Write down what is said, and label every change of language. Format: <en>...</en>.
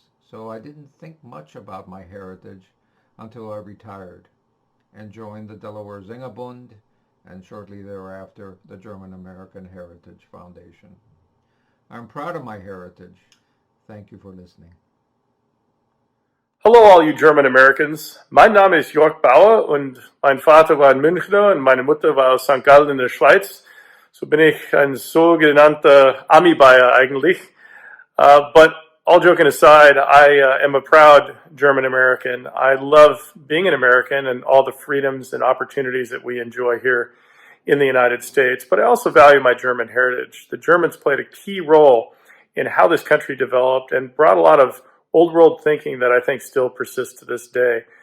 <en>So I didn't think much about my heritage until I retired and joined the Delaware Sängerbund and shortly thereafter, the German American Heritage Foundation. I'm proud of my heritage. Thank you for listening. Hallo all you German Americans.</en> <de>Mein Name ist Jörg Bauer und mein Vater war ein Münchner und meine Mutter war aus St. Gallen in der Schweiz. So bin ich ein sogenannter Ami-Bayer eigentlich.</de> <en>But all joking aside, I am a proud German American. I love being an American and all the freedoms and opportunities that we enjoy here in the United States. But I also value my German heritage. The Germans played a key role in how this country developed and brought a lot of old world thinking that I think still persists to this day.</en>